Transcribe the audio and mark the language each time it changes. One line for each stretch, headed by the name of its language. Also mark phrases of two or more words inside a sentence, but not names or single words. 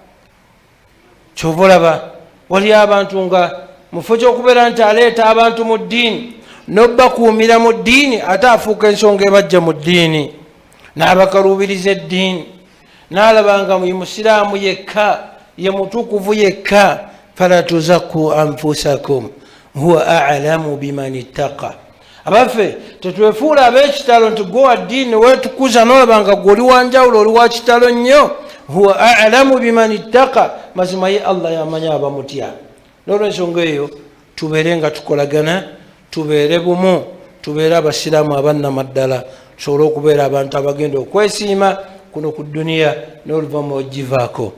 Ganda: Kyova olaba waliyo abantu nga mufo ky'okubeera nti aleeta abantu mu ddiini n'obbakuumira mu ddiini, ate afuuka ensonga ebajja mu ddiini n'abakaluubiriza eddiini, n'alaba nga musiraamu yekka, ye mutukuvu yekka.
Arabic: فلا تزكوا أنفسكم هو أعلم بمن اتقى.
Ganda: Abaffe tetwefuula ab'ekitalo nti gwe wa ddiini weetukuza n'olaba nga gwe oli wanjawulo, oli wa kitalo nnyo.
Arabic: هو أعلم بمن اتقى,
Ganda: mazima ye Allah yamanya abamutya. N'olwensonga eyo tubeere nga tukolagana, tubeere bumu, tubeere abasiraamu abannamaddala, tusobole okubeera abantu abagenda okwesiima kuno ku dduniya n'oluvannyuma ogivaako.